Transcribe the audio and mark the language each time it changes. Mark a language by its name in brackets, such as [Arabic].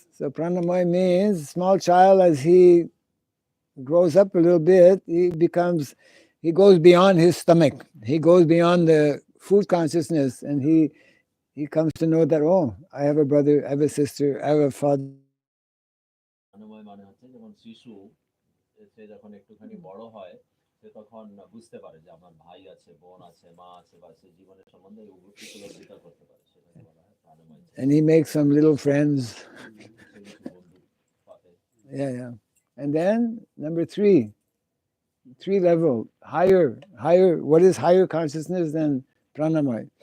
[English] So pranamay means small child as he grows up a little bit, he goes beyond his stomach. He goes beyond the food consciousness and he comes to know that, oh, I have a brother, I have a sister, I have a father. [Bangla] প্রাণময় মানে হচ্ছে যখন শিশু সে যখন একটুখানি বড় হয় সে তখন বুঝতে পারে যে আমার ভাই আছে বোন আছে মা আছে বা সে জীবনের সম্বন্ধে উপলব্ধিতা করতে পারে সেটাকে বলা হয় প্রাণময় [English] And he makes some little friends. [Bangla] সে কিছু বন্ধু পাবে [English] Yeah. And then number 3 level, higher. What is higher consciousness than pranamay?